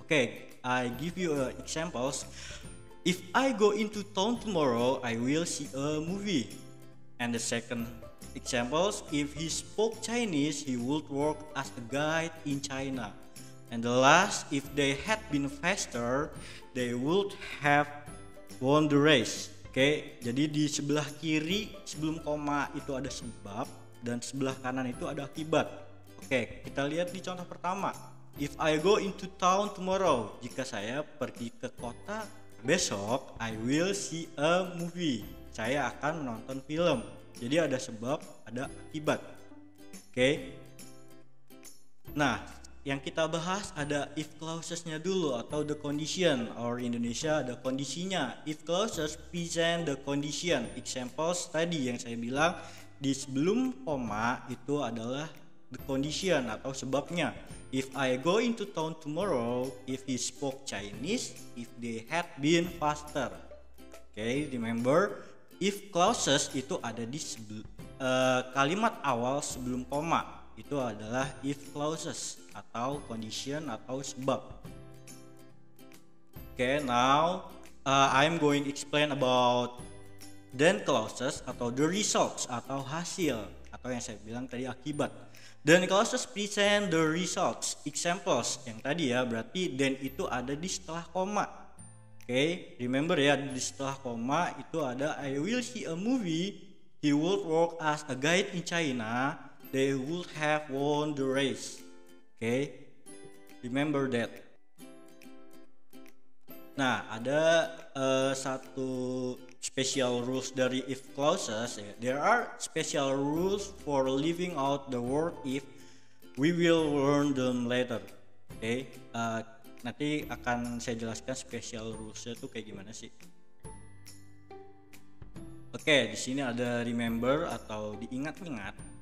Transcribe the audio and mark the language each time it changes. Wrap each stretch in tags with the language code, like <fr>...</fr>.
<en>Okay, I give you examples. If I go into town tomorrow, I will see a movie. And the second examples, if he spoke Chinese, he would work as a guide in China. And the last, if they had been faster, they would have won the race.</en> <id>Oke, jadi di sebelah kiri sebelum koma itu ada sebab dan sebelah kanan itu ada akibat.</id> <en>Oke, kita lihat di contoh pertama. If I go into town tomorrow,</en> <id>jika saya pergi ke kota besok,</id> <en>I will see a movie.</en> <id>Saya akan menonton film. Jadi ada sebab, ada akibat. Oke. Nah, yang kita bahas ada if clausesnya dulu atau the condition, or Indonesia ada kondisinya.</id> <en>If clauses present the condition.</en> <id>Examples tadi yang saya bilang di sebelum koma itu adalah the condition atau sebabnya.</id> <en>If I go into town tomorrow, if he spoke Chinese, if they had been faster.</en> <id>Okay, remember if clauses itu ada di kalimat awal sebelum koma. Itu adalah if clauses atau condition atau sebab.</id> <en>Okay, now I'm going to explain about then clauses atau the results</en> <id>atau hasil atau yang saya bilang tadi akibat.</id> <en>Then clauses present the results.</en> <id>Examples yang tadi ya, berarti then itu ada di setelah koma.</id> <en>Okay, remember</en> <id>ya, di setelah koma itu ada</id> <en>I will see a movie, he would work as a guide in China, they would have won the race. Okay, remember that.</en> <id>Nah, ada satu special rules dari if clauses.</id> <en>There are special rules for leaving out the word if. We will learn them later.</en> <id>Okay, nanti akan saya jelaskan special rulesnya tuh kayak gimana sih. Oke, di sini ada remember atau diingat-ingat.</id>